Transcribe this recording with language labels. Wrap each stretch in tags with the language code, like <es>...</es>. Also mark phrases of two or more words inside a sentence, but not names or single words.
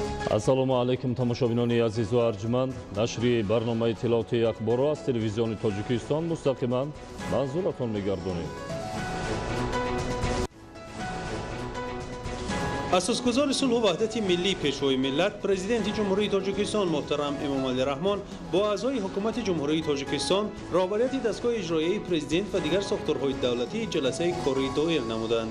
<tg>Ассалому алейкум тамошобинони азизу арҷманд. Нашри барномаи тиловати ахборо аз телевизиони Тоҷикистон мустақиман манзуратон мегардонем. Асосгузор сулҳ ва ваҳдати миллӣ Пешвои миллат Президент ҷумҳурии Тоҷикистон муҳтарам Эмомалӣ Раҳмон бо аъзои ҳукумат ҷумҳурии Тоҷикистон раҳбарият дастгоҳи иҷроияи Президент ва дигар сохторҳои давлатӣ ҷаласаи корӣ доир намуданд.</tg>